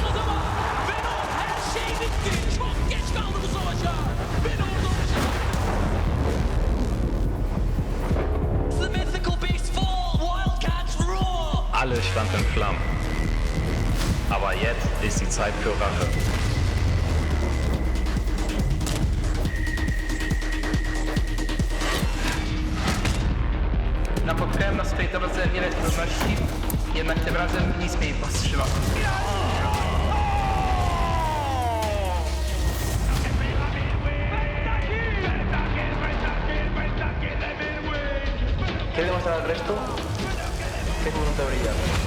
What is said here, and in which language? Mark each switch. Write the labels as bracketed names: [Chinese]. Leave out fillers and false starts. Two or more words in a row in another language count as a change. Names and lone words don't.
[German] Alles stand in Flammen. Aber jetzt ist die Zeit für Rache. [Polish] Napotkajem na swojej drodze wiele trudności, jednak tym razem nic mnie nie powstrzyma. [Spanish] ¿Quieres demostrar al resto? Que es un brillante.